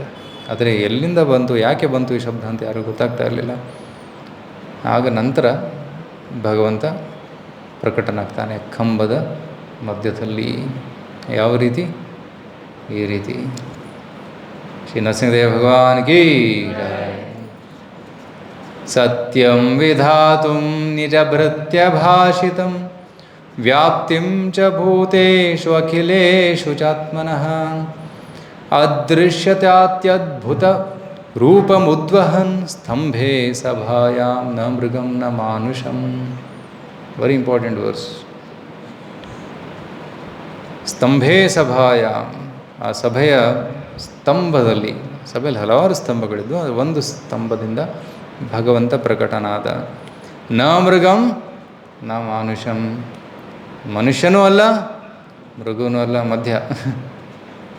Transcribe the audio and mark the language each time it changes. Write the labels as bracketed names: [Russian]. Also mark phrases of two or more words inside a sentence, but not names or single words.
[Kannada] ಆದರೆ ಎಲ್ಲಿಂದ ಬಂತು, ಯಾಕೆ ಬಂತು ಈ ಶಬ್ದ ಅಂತ ಯಾರಿಗೂ ಗೊತ್ತಾಗ್ತಾ ಇರಲಿಲ್ಲ. ಆಗ ನಂತರ ಭಗವಂತ ಪ್ರಕಟನಾಗ್ತಾನೆ ಕಂಬದ ಮಧ್ಯದಲ್ಲಿ. ಯಾವ ರೀತಿ? ಈ ರೀತಿ. ಶ್ರೀ ನರಸಿಂಹದೇವ [Hindi] भगवान की जय. [Sanskrit] ಸತ್ಯಂ ವಿಧಾತುಂ ನಿಜಭೃತ್ಯ ಭಾಷಿತಂ ವ್ಯಾಪ್ತಿಂ ಚ ಭೂತೇಷು ಅಖಿಲೇಷು ಚಾತ್ಮನಃ ಅದೃಶ್ಯತ್ಯದ್ಭುತ ರೂಪಮುದ್ವಹನ್ ಸ್ತಂಭೆ ಸಭಾಯಾಂ ನ ಮೃಗಂ ನ ಮಾನುಷಂ. [English] Very important verse. [Sanskrit] ಸ್ತಂಭೆ ಸಭಾಯಾಂ, [Kannada] ಆ ಸಭೆಯ ಸ್ತಂಭದಲ್ಲಿ, ಸಭೆಯಲ್ಲಿ ಹಲವಾರು ಸ್ತಂಭಗಳಿದ್ದು, ಅದು ಒಂದು ಸ್ತಂಭದಿಂದ ಭಗವಂತ ಪ್ರಕಟನಾದ. [Sanskrit] ನ ಮೃಗಂ ನ ಮಾನುಷಂ, [Kannada] ಮನುಷ್ಯನೂ ಅಲ್ಲ ಮೃಗನೂ ಅಲ್ಲ, ಮಧ್ಯ.